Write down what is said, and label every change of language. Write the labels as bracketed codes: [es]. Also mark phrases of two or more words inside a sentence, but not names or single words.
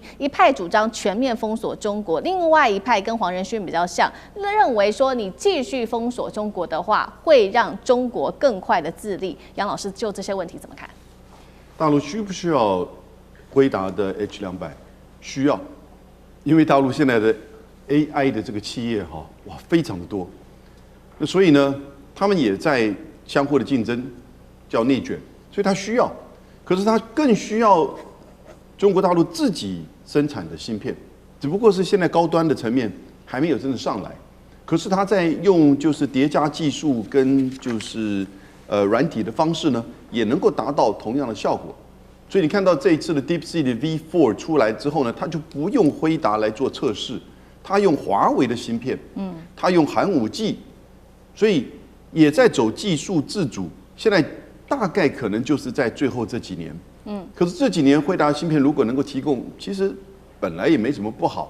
[zh] 一派主張全面封鎖中國，另外一派跟黃仁勳比較像，認為說你繼續封鎖中國的話，會讓中國更快的自立。楊老師就這些問題怎麼看？大陸需不需要輝達的 H200？需要，因為大陸現在的 AI 的這個企業哇非常的多。那所以呢，他们也在相互的競爭，叫內卷，所以他需要，可是他更需要中國大陸自己生產的芯片，只不過是現在高端的層面還沒有真的上來，可是他在用就是疊加技術跟就是軟體的方式呢，也能夠達到同樣的效果。所以你看到這一次的 DeepSeek 的 V4 出來之後呢，他就不用輝達來做測試，他用華為的芯片，他用寒武紀。所以也在走技術自主，現在大概可能就是在最後這幾年，可是這幾年輝達芯片如果能夠提供，其實本來也沒什麼不好。